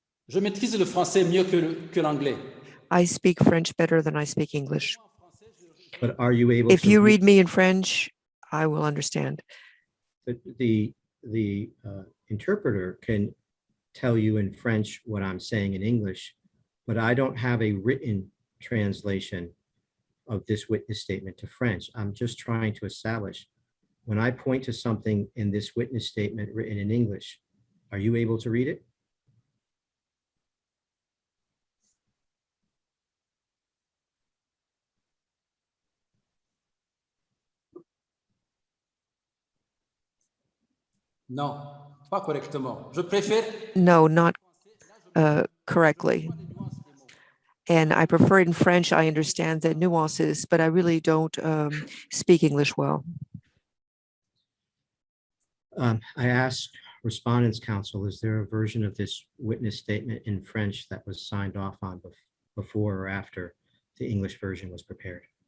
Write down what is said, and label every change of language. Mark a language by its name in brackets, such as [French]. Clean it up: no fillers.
[French] Je maîtrise le français mieux que l'anglais. [English] I speak French better than I speak English. But are you able If to you read me in French, I will understand. the interpreter can tell you in French what I'm saying in English, but I don't have a written translation of this witness statement to French. I'm just trying to establish, when I point to something in this witness statement written in English, are you able to read it? [French] Non, pas correctement. Je préfère. [English] No, not correctly. And I prefer it in French. I understand the nuances, but I really don't speak English well. I asked Respondents Council, is there a version of this witness statement in French that was signed off on before or after the English version was prepared?